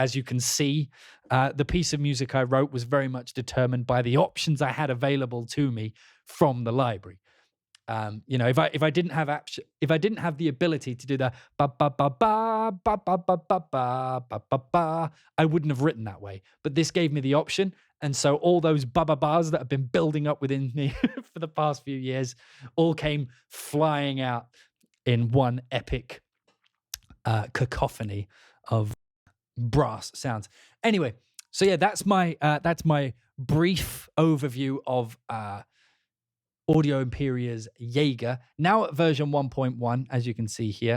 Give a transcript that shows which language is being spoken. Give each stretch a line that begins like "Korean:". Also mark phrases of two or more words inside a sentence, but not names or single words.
English: As you can see, the piece of music I wrote was very much determined by the options I had available to me from the library. If I didn't have the ability to do the ba ba ba ba ba ba ba ba ba ba ba ba, I wouldn't have written that way. But this gave me the option, and so all those ba ba bas that have been building up within me for the past few years all came flying out in one epic cacophony of brass sounds. Anyway, so yeah, that's my brief overview of Audio Imperia's Jaeger, now at version 1.1, as you can see here.